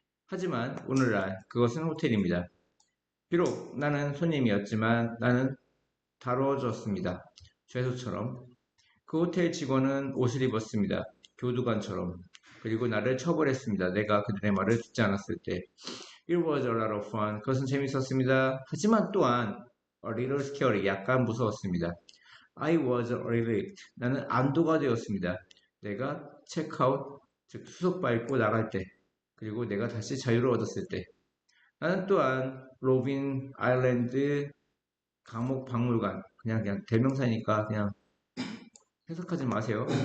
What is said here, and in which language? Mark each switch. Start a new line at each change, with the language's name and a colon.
Korean: 하지만 오늘날 그것은 호텔입니다. 비록 나는 손님이었지만 나는 다뤄졌습니다. 죄수처럼. 그 호텔 직원은 옷을 입었습니다. 교두관처럼. 그리고 나를 처벌했습니다. 내가 그들의 말을 듣지 않았을 때.
English: It was a lot of fun.
Korean: 그것은 재밌었습니다. 하지만 또한
English: a little scary.
Korean: 약간 무서웠습니다.
English: I was relieved.
Korean: 나는 안도가 되었습니다. 내가 체크아웃, 즉 수속 밟고 나갈 때, 그리고 내가 다시 자유를 얻었을 때. 나는 또한 로빈 아일랜드 감옥 박물관, 그냥 대명사니까 그냥 해석하지 마세요.